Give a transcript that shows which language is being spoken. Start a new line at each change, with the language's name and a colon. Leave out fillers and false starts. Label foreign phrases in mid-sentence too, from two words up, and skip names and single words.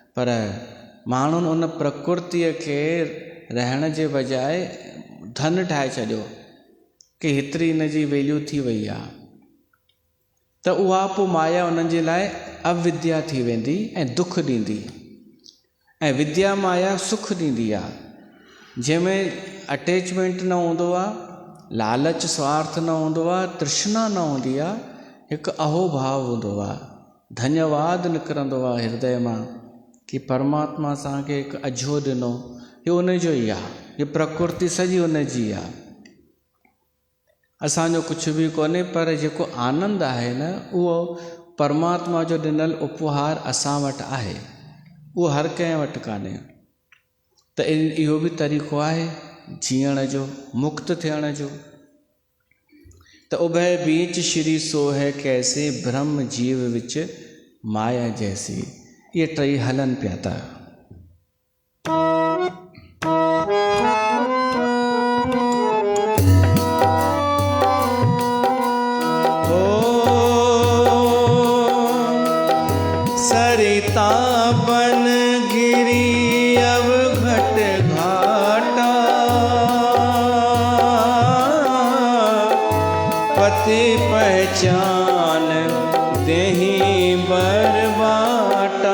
Sindhi: पर माण्हुनि उन प्रकृतिअ खे रहण जे बजाए धन ठाहे छॾियो कि हेतिरी हिन जी वैल्यू थी वई आहे, त उहा पोइ माया उन्हनि जे लाइ अविद्या थी वेंदी ऐं दुख ॾींदी। ऐं विद्या माया सुख ॾींदी आहे, जंहिंमें अटैचमेंट न हूंदो आहे, लालच स्वार्थ न हूंदो आहे, तृष्णा न हूंदी आहे, हिकु अहोभाव हूंदो आहे, धन्यवाद निकिरंदो आहे हृदय मां कि परमात्मा असांखे हिकु अझो ॾिनो, इहो उन जो ई आहे, हीअ प्रकृति सॼी उन जी आहे, असांजो कुझु बि कोन्हे। पर जेको आनंद आहे न, उहो परमात्मा जो ॾिनल उपहार असां वटि आहे, उहो हर कंहिं वटि कान्हे। त इहो बि तरीक़ो आहे जीअण जो, मुक्त थियण जो।
Awadhi: त उभय बीच श्री सोह कैसे, ब्रह्म जीव विच माया जैसी,
Sindhi: ये टई हलन पिया था।
Awadhi: सरिता बन गिरी अब घट घाटा, पति पहचान देहि बरबाटा।